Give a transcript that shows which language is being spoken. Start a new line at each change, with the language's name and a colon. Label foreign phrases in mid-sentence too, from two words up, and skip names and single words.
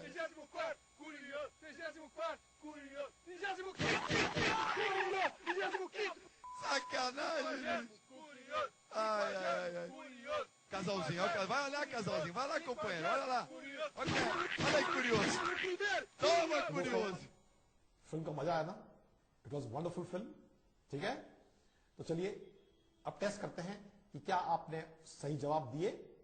Portuguese: 34º curioso. 34º curioso. 35º curioso. 35º Sacanagem. curioso. Ai. Curioso. Casalzinho, ó, vai olhar, casalzinho. Vai lá, companheiro. Olha lá. Olha aí, curioso. Toma, curioso.
Hindi: फिल्म का मजा आया ना?
English: it was wonderful film.
Hindi: ठीक है, तो चलिए अब टेस्ट करते हैं कि क्या आपने सही जवाब दिए